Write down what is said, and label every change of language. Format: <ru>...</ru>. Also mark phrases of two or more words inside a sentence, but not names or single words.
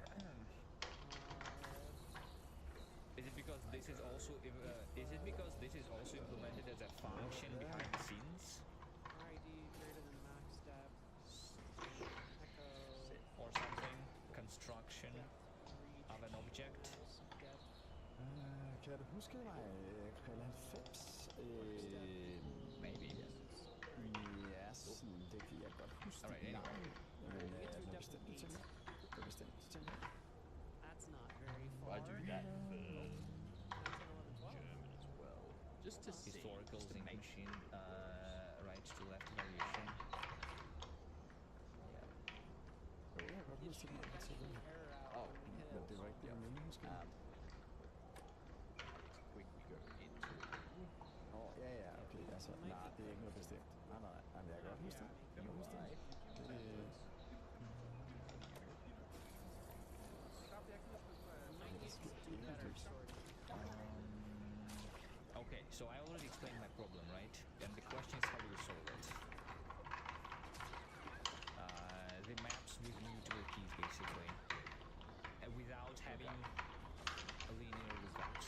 <en>Is it because this is also implemented as a function behind the scenes, ID greater than max depth. Echo. or something? Construction of an object. Depth.</en> <da>Kan du huske mig, Krille 90?</da> <en>Maybe.</en> <da>Ja, sådan, det kan jeg godt huske.</da> <en>Alright, anyway.</en> <da>Men med bestemte ting. Med bestemte ting.</da> <en>That's not very far. I do that for 10, 11, 12. German as well. Just to see, Historical just to sync make machine, right to left evaluation. Yeah.</en> <da>Jo, jeg kan godt huske det.</da> <en>Error out Oh, when we hit</en> <da>Men det var ikke det, jeg mente, måske.</da> <en>We go into</en> <da>Ja, okay. Altså, nej, det er ikke noget bestemt. Nej, men jeg kan godt huske det. Jeg kan huske det.</da> <en>Okay, so I already explained my problem, right? And the question is how do you solve it? The maps with mutable keys, basically, without having a linear lookups.</en>